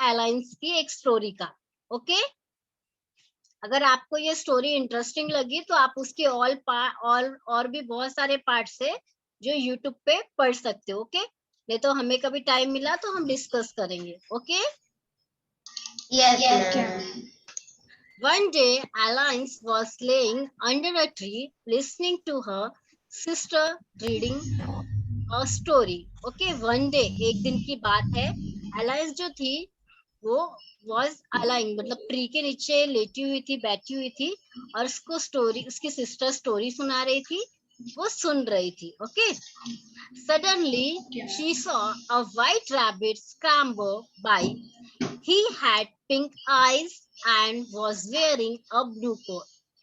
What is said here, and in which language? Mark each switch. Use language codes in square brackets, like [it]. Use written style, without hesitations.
[hi] एलाइंस की एक स्टोरी का. ओके. अगर आपको ये स्टोरी इंटरेस्टिंग लगी तो आप उसके और भी बहुत सारे पार्ट्स है जो यूट्यूब पे पढ़ सकते हो. ओके. नहीं तो हमें कभी टाइम मिला तो हम डिस्कस करेंगे. Okay. [en] Yes, ma'am. One day, Alice was laying under a tree listening to her sister reading a story. Okay, one day, [hi] एक दिन की बात है. Alice जो थी वो [en] was lying, [hi] मतलब ट्री के नीचे लेटी हुई थी, बैठी हुई थी और उसको स्टोरी, उसकी सिस्टर स्टोरी सुना रही थी, वो सुन रही थी. Okay. [en] Suddenly, she saw a white rabbit scramble by. He had pink eyes and was wearing a blue coat.